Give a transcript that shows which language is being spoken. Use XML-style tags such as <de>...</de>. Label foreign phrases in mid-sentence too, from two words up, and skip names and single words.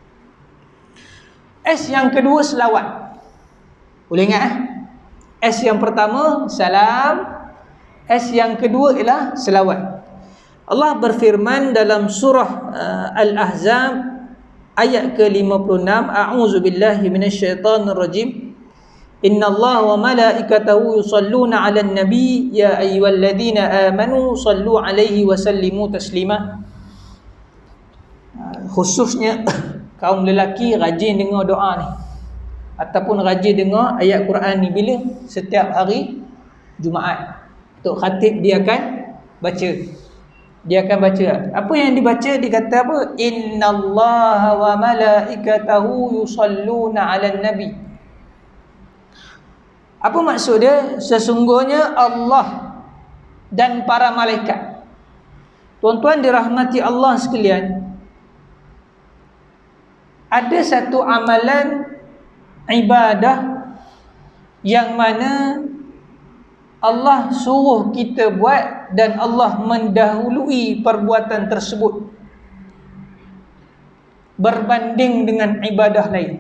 <ms>S yang kedua selawat. Boleh ingat S yang pertama salam, S yang kedua ialah selawat. Allah berfirman dalam surah Al-Ahzab ayat ke-56,</ms> <ar>أعوذ بالله من الشيطان الرجيم. إن الله وملائكته يصلون على النبي يا أيها الذين آمنوا صلوا عليه وسلموا تسليما.</ar> <ms>Khususnya kaum lelaki rajin dengar doa ni, ataupun rajin dengar ayat Quran ni bila? Setiap hari Jumaat. Tok khatib dia akan baca. Dia akan baca. Apa yang dibaca? Dia kata apa?</ms> <ar>إن الله وملائكته يصلون على النبي.</ar> <ms>Apa maksud dia? Sesungguhnya Allah dan para malaikat. Tuan-tuan dirahmati Allah sekalian, ada satu amalan ibadah yang mana Allah suruh kita buat dan Allah mendahului perbuatan tersebut berbanding dengan ibadah lain.</ms>